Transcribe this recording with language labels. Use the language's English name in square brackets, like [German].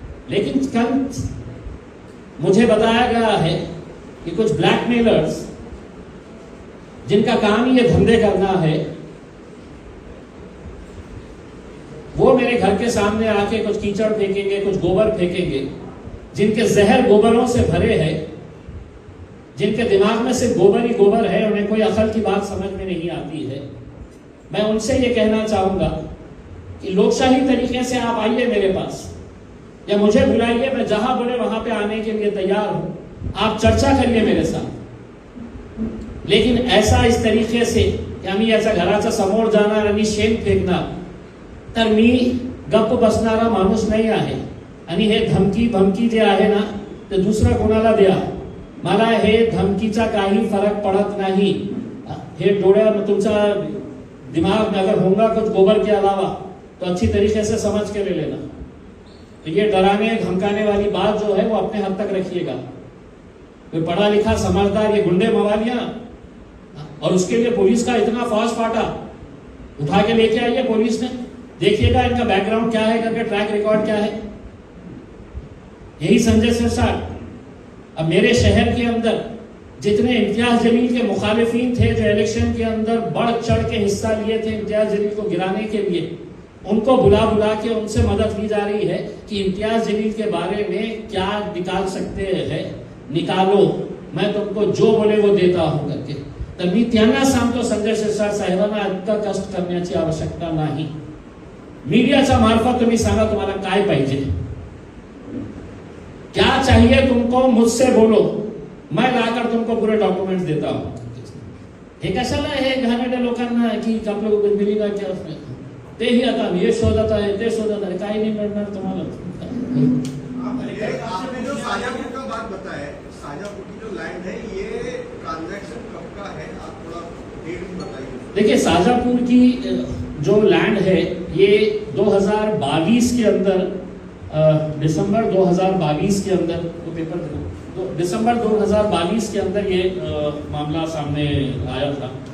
[Hindi] लेकिन कल मुझे बताया गया है कि कुछ ब्लैकमेलर्स जिनका काम ये धंधे करना है, वो मेरे घर के सामने आके कुछ कीचड़ फेंकेंगे, कुछ गोबर फेंकेंगे, जिनके जहर गोबरों से भरे हैं, जिनके दिमाग में सिर्फ गोबर ही गोबर है, उन्हें कोई अकल की बात समझ में नहीं आती है। मैं उनसे ये कहना चाहूंगा कि लोकशाही तरीके से आप आइए मेरे पास, या मुझे बुलाइए, मैं जहां बोले वहां पे आने के लिए तैयार हूं। आप चर्चा करिए मेरे साथ, लेकिन ऐसा इस तरीके से की [Marathi] आम्ही याचा घराचा समोर जाणार आणि शेण फेकणार, तर मी गप्प बसणारा माणूस नाही आहे। आणि हे धमकी जे आहे ना, ते दुसरं कोणाला द्या, मला हे धमकीचा काही फरक पड़त नहीं। हे डोळ्या तुमचा [Hindi] दिमाग में अगर होगा कुछ गोबर के अलावा तो अच्छी तरीके से समझ के ले लेना। तो ये डराने धमकाने वाली बात जो है वो अपने हद तक रखिएगा। कोई पढ़ा लिखा समझदार ये गुंडे मवालियां, और उसके लिए पुलिस का इतना फौज फाटा उठा के लेके आई है पुलिस ने। देखिएगा इनका बैकग्राउंड क्या है, करके ट्रैक रिकॉर्ड क्या है। यही संजय सिरसाट अब मेरे शहर के अंदर जितने इम्तियाज जलील के मुखालिफिन थे, जो इलेक्शन के अंदर बढ़ चढ़ के हिस्सा लिए थे इम्तियाज जलील को गिराने के लिए, उनको बुला बुला के उनसे मदद ली जा रही है कि इम्तियाज जलील के बारे में क्या निकाल सकते हैं, निकालो, मैं तुमको जो बोले वो देता हूं करके। [Marathi] तर मी त्यांना सांगतो, संजय सिरसाट साहेबांना इतका कष्ट करण्याची आवश्यकता नाही। मीडियाच्या मार्फत तुम्ही सांगा तुम्हाला काय पाहिजे, [Hindi] क्या चाहिए तुमको, मुझसे बोलो, मैं लाकर तुमको पूरे डॉक्यूमेंट्स देता हूं। [Marathi] हे कशाला हे घाणेरड्या लोकांना की आपलं [Hindi] कुछ मिलेगा क्या उसमें, [Marathi] तेही आता हे शोधत आहे, ते शोधत आहे, काही नाही मिळणार तुम्हाला। [Hindi] आपने जो शाजापुर का बात बताया, शाजापुर की जो लैंड है, ये ट्रांजैक्शन कब का है, आप थोड़ा डेट बताइए। देखिए, शाजापुर की जो लैंड है ये 2022 के अंदर, दिसंबर 2022 के अंदर, वो पेपर तो दिसंबर 2022 के अंदर ये मामला सामने आया था।